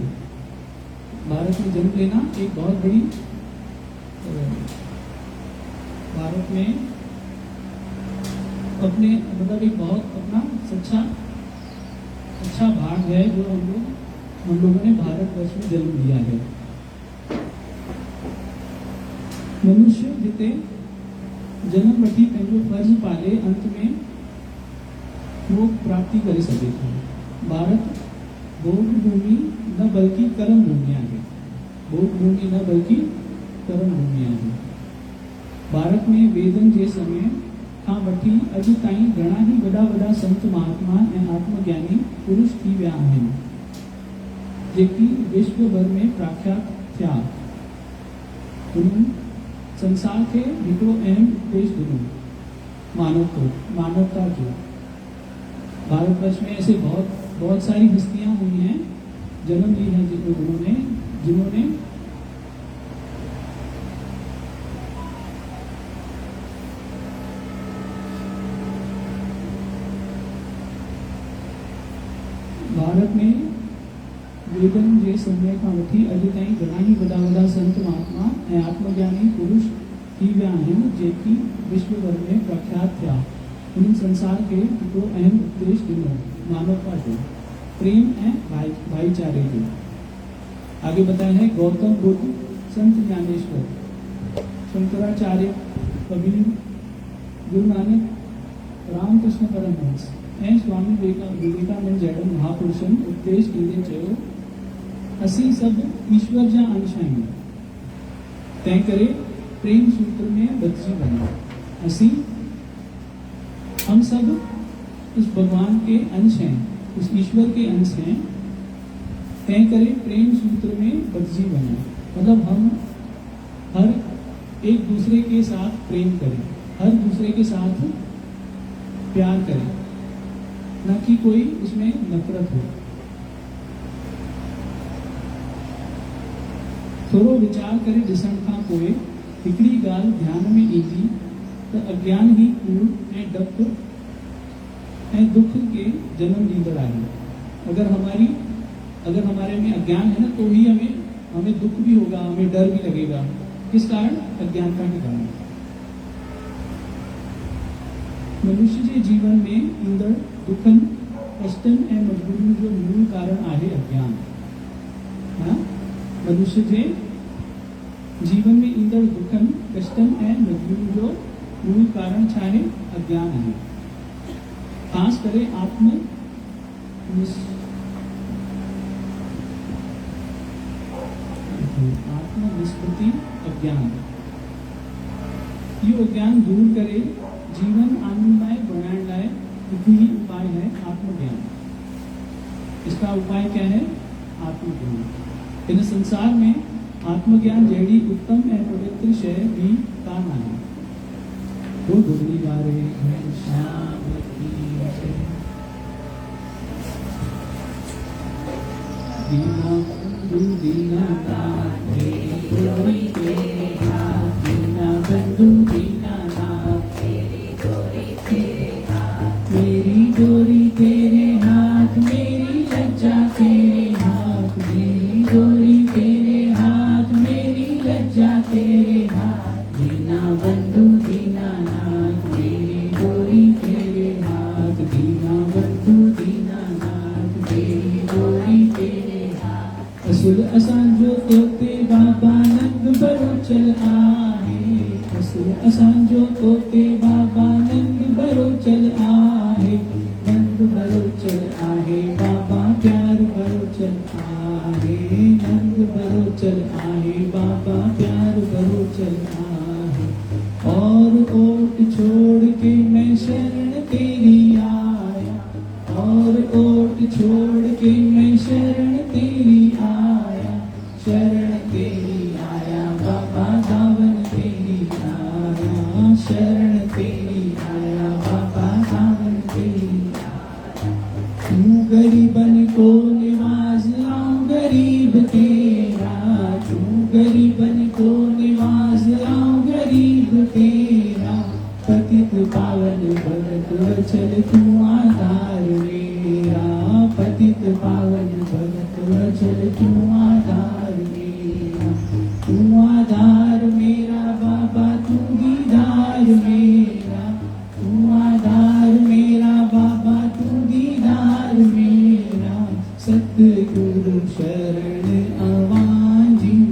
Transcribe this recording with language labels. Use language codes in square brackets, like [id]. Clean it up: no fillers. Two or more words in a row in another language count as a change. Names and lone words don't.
[hi] भारत में जन्म लेना एक बहुत बड़ी, भारत में अपने मतलब एक बहुत अपना अच्छा भाग है जो हम लोगों ने भारतवर्ष में जन्म लिया है। [sd] मनुष्य जिते जन्म वठी पंहिंजो फर्ज पाले अंत में मोक्ष प्राप्ति करे सके थो। [hi] भारत भोग भूमि न बल्कि कर्म भूमिया है। भोग भूमि न बल्कि कर्म भूमिया है। [sd] भारत में वेदन जे समय खां वठी अॼु ताईं घणा ही वॾा संत महात्मा ऐं आत्मज्ञानी पुरुष थी विया आहिनि, जेकी विश्व भर में प्रख्यात थिया। उन्हनि संसार के हिकिड़ो अहम उपदेश ॾिनो, मानवता जो। [hi] भारतवर्ष में ऐसे बहुत सारी हस्तियां हुई हैं, जन्म ली है जिन्होंने भारत में [sd] वेदन जे समय खां वठी अॼु ताईं घणा ही वॾा संत महात्मा ऐं आत्मज्ञानी पुरुष थी विया आहिनि, जेकी विश्व भर में प्रख्यात थिया। उन्हनि संसार के हिकिड़ो अहम उपदेश ॾिनो, मानवता जो, प्रेम ऐं भाईचारे जो। [hi] आगे बताया है [sd] गौतम बुद्ध, संत ज्ञानेश्वर, शंकराचार्य, कबीर, गुरु नानक, रामकृष्ण परमहंस ऐं स्वामी विवेकानंद जहिड़े महापुरुषनि उपदेश ॾींदे चयो, असीं सभु ईश्वर जा अंश आहियूं, तंहिं करे प्रेम सूत्र में बदिजी वञो। [hi] असीं हम सब उस भगवान के अंश हैं, उस ईश्वर के अंश हैं, तय करें प्रेम सूत्र में [sd] बदिजी वञो। [hi] मतलब हम हर एक दूसरे के साथ प्रेम करें, हर दूसरे के साथ प्यार करें, न कि कोई उसमें नफरत हो। [sd] थोड़ो विचार करे ॾिसण खां पोइ हिकिड़ी ॻाल्हि ध्यान में ईंदी त अज्ञान ही कूड़ ऐं डप ऐं दुख के जन्म ॾींदड़ आहे। [hi] अगर हमारे में अज्ञान है ना, तो ही हमें दुख भी होगा, हमें डर भी लगेगा। किस कारण? अज्ञानता के कारण। [sd] मनुष्य के जीवन में ईंदड़ दुखन, कष्टन ऐं मजबूरियों जो मूल कारण आहे अज्ञान। हाँ? मनुष्य के जीवन में ईंदड़ दुखन, कष्टन ऐं मजबूरियों जो मूल कारण छा है? अज्ञान है। खास करे आत्मनिष्पत्ति अज्ञान। इहो ज्ञान दूर करे जीवन आनंदमय बनाने लाए हिकु ही उपाय है आत्मज्ञान। [hi] इसका उपाय क्या है? आत्मज्ञान। [sd] इन संसार में आत्मज्ञान जहिड़ी उत्तम ऐं पवित्र शइ भी कान आहे। [hi] वो गुजरी वारे श्याम की जय। दीना बंधु दीना नाथ तेरी डोरी तेरे हाथ, दीना बंधु दीना नाथ तेरी डोरी तेरे हाथ, मेरी डोरी तेरे हाथ, मेरी लज्जा तेरे हाथ, मेरी डोरी तेरे हाथ, मेरी लज्जा तेरे हाथ, दीना बंधु दीना नाथ तेरी डोरी तेरे हाथ, दीना बंधु दीना नाथ तेरी डोरी तेरे हाथ। [sd] असुल असांजो तोते बाबा नंद बरोचल आहे, असुल असांजो तोते बाबा नंद बरोचल आहे, नंद बरोचल आहे बाबा प्यार बरोचल आहे, नंद बरोचल आहे बाबा प्यार बरोचल आहे। [hi] और ओट छोड़ के मैं शरण तेरी आया, और ओट छोड़ के मैं शरण तेरी आया, शरण तेरी आया बाबा दावन तेरी आया, शरण तेरी आया बाबा दावन तेरी आया। तू गरीबन को निवाज़ाऊं गरीब तेरा, तू गरीबन को निवाज़ाऊं गरीब तेरा, पतित पावन भगत वचल तू आधार मेरा, पतित पावन भगत वचल तू आधार मेरा, तू आधार मेरा बाबा तू दीदार मेरा, तू आधार मेरा बाबा तू दीदार मेरा, [sd] सतगुरु शरण अवांजी